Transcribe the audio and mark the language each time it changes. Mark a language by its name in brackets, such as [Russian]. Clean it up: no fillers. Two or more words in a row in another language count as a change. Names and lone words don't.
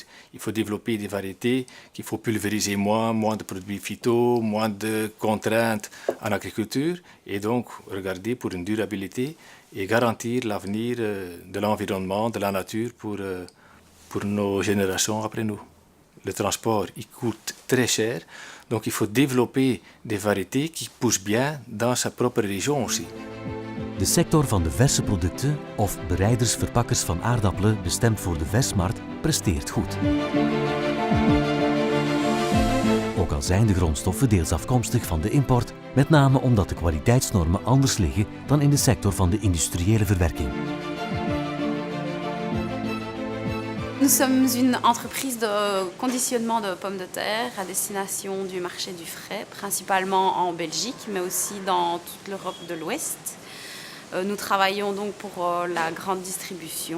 [French] Il faut développer des variétés qu'il faut pulvériser moins de produits phyto, moins de contraintes en agriculture et donc regarder pour une durabilité et garantir l'avenir de l'environnement, de la nature pour nos générations après nous. Le transport, il coûte très cher, donc il faut développer des variétés qui poussent bien dans sa propre région aussi. [Dutch] De sector van de verse producten of bereiders, verpakkers van aardappelen bestemd voor de versmarkt presteert goed. Ook al zijn de grondstoffen deels afkomstig van de import, met name omdat de kwaliteitsnormen anders liggen dan in de sector van de industriële verwerking. [French] Nous sommes une entreprise de conditionnement de pommes de terre à destination du marché du frais, principalement en Belgique, mais aussi dans toute l'Europe de l'Ouest. Nous travaillons donc pour la grande distribution.